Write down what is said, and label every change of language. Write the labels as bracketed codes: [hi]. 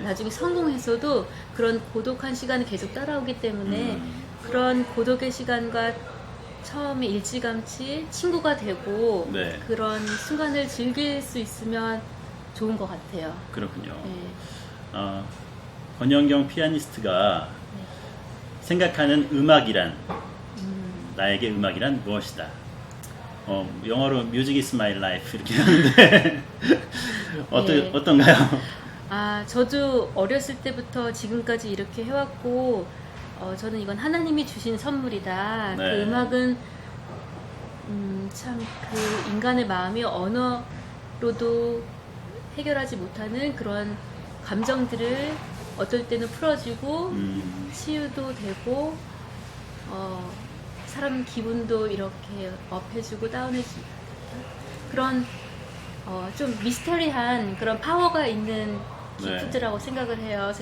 [ko] 나중에 성공해서도 그런 고독한 시간이 계속 따라오기 때문에 그런 고독의 시간과 처음에 일찌감치 친구가 되고 네. 그런 순간을 즐길 수 있으면 좋은 것 같아요. 그렇군요. 네. 권영경 피아니스트가 생각하는 음악이란, 나에게 음악이란 무엇이다. 영어로 [en] Music is my life [ko] 이렇게 하는데 네. 어떤가요? 저도 어렸을 때부터 지금까지 이렇게 해왔고, 저는 이건 하나님이 주신 선물이다. 네. 그 음악은 참 그 인간의 마음이 언어로도 해결하지 못하는 그런 감정들을 어떨 때는 풀어주고 치유도 되고, 사람 기분도 이렇게 업해주고 다운해주고, 그런 좀 미스터리한 그런 파워가 있는 기프트라고 생각을 해요.